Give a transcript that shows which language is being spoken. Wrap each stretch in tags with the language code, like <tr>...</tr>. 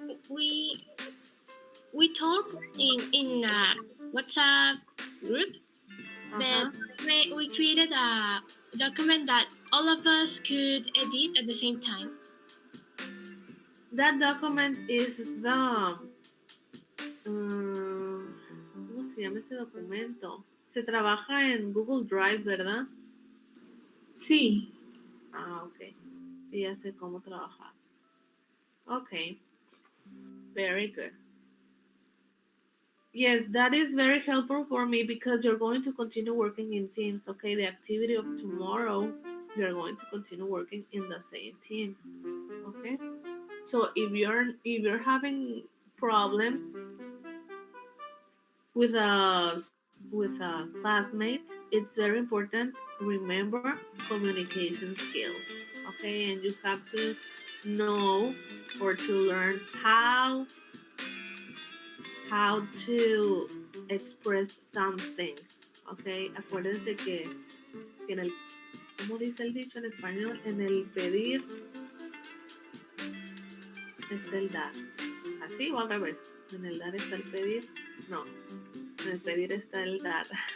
<en>We we talk in a WhatsApp group, but Uh-huh. we created a document that all of us could edit at the same time. That document is the</en> <es>¿cómo se llama ese documento? Se trabaja en Google Drive, ¿verdad? Sí. Ah, ok. Sí, ya sé cómo trabajar.</es> <en>Okay, very good. Yes, that is very helpful for me because you're going to continue working in teams. Okay, the activity of tomorrow, you're going to continue working in the same teams. Okay, so if you're having problems with a classmate, it's very important. Remember communication skills. Okay, and you have to know or to learn how to express something.</en> <es>Okay, acuérdense que en el, ¿cómo dice el dicho en español? En el pedir está el dar. Así o al revés. En el dar está el pedir. No, en el pedir está el dar.</es>